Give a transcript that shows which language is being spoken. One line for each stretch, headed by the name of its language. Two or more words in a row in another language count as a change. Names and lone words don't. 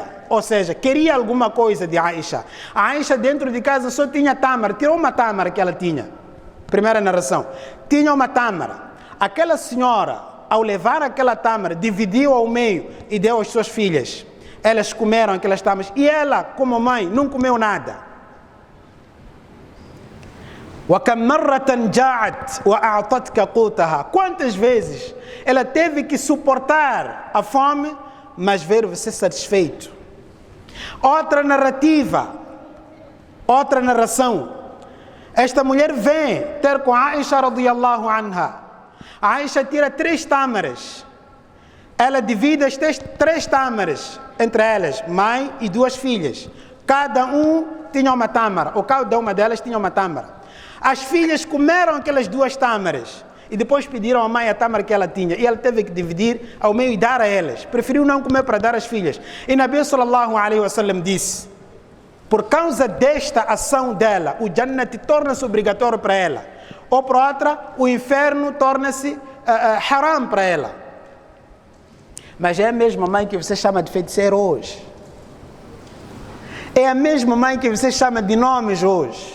Portuguese: Ou seja, queria alguma coisa de Aisha. A Aisha dentro de casa só tinha tâmara. Tirou uma tâmara que ela tinha. Primeira narração. Tinha uma tâmara. Aquela senhora, ao levar aquela tâmara, dividiu ao meio e deu às suas filhas. Elas comeram aquelas tâmaras. E ela, como mãe, não comeu nada.
Arabic: وَكَمْ مَرَّةً جَاعَتْ وَأَعْطَتْكَ قُوتَهَا.
Portuguese: Quantas vezes ela teve que suportar a fome, mas ver você satisfeito. Outra narrativa, outra narração. Esta mulher vem ter com a Aisha
Arabic: رضي الله عنها.
Portuguese: A Aisha tira 3 tâmaras. Ela divide as 3 tâmaras entre elas, mãe e 2 filhas. Cada um tinha uma tâmara, ou cada uma delas tinha uma tâmara. As filhas comeram aquelas 2 tâmaras e depois pediram à mãe a tâmara que ela tinha, e ela teve que dividir ao meio e dar a elas. Preferiu não comer para dar às filhas. E Nabi
Arabic: صلى الله عليه وسلم
Portuguese: disse: por causa desta ação dela, o Jannat torna-se obrigatório para ela, ou para outra, o inferno torna-se haram para ela. Mas é a mesma mãe que você chama de feiticeira hoje. É a mesma mãe que você chama de nomes hoje.